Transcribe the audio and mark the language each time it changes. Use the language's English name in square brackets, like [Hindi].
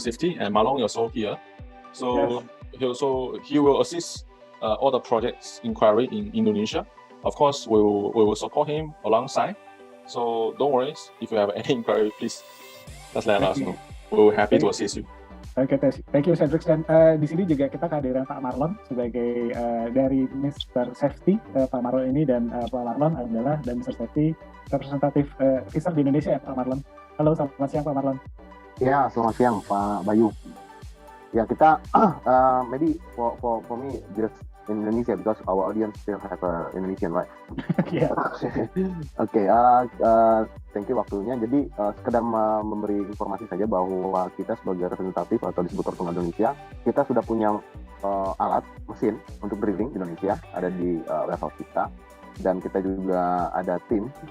[English] Safety, and Malong is also here. So yes. he will assist all the projects inquiry in Indonesia. Of course, we will support him alongside. So don't worry, if you have any inquiry, please just let us know. We're happy to assist you. Oke, thank you Cedric. [Indonesian] Dan di sini juga kita kehadiran Pak Marlon sebagai dari Mr. Safety. Pak Marlon ini dan Pak Marlon adalah dan Mr. Safety representatif Fischer di Indonesia ya Pak Marlon. Halo, selamat siang Pak Marlon. Ya, selamat siang Pak Bayu. Ya kita [English] maybe for me just in Indonesia because our audience still have Indonesian, right? Yeah. Okay, thank you [Indonesian] waktunya. Jadi sekedar memberi informasi saja bahwa kita sebagai representatif atau distributor tunggal Indonesia, kita sudah punya alat mesin untuk drilling di Indonesia, ada di warehouse kita, dan kita juga ada tim